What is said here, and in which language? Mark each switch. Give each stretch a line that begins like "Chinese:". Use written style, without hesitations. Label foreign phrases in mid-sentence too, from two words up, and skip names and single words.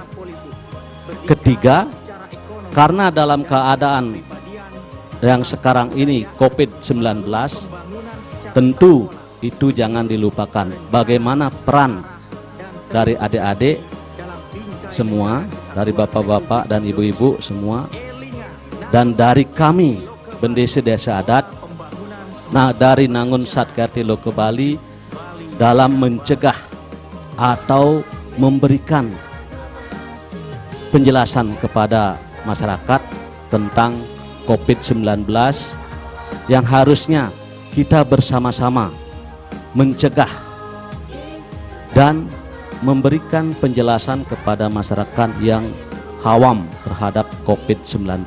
Indonesian: Ketiga, karena dalam keadaan yang sekarang ini COVID-19, tentu itu jangan dilupakan bagaimana peran dari adik-adik semua, dari bapak-bapak dan ibu-ibu semua, dan dari kami Bendesa Desa Adat, nah dari Nangun Satkerti Loko Bali, dalam mencegah atau memberikan penjelasan kepada masyarakat tentang COVID-19 yang harusnya kita bersama-sama mencegah dan memberikan penjelasan kepada masyarakat yang awam terhadap COVID-19.